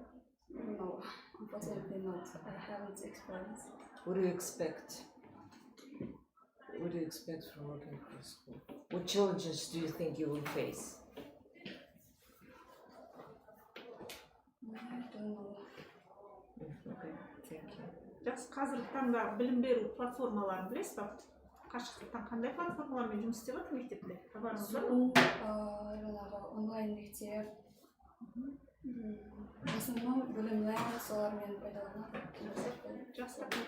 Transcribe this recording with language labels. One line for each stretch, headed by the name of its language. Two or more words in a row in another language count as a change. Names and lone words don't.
English: No, unfortunately not. I haven't experienced. What do you expect? What do you expect from working for school? What challenges do you think you will face? I don't know. Okay, thank you.
Kazakh: Жақсы, қазіргі таңда білім беру платформаларын білесіз ба? Қашықтықтан қандай платформалармен жұмыс істеп жатыр мектепте? Хабарыңыз бар ма? Жаңағы онлайн мектеп. Основном білімler солармен пайдаланады. Жақсы.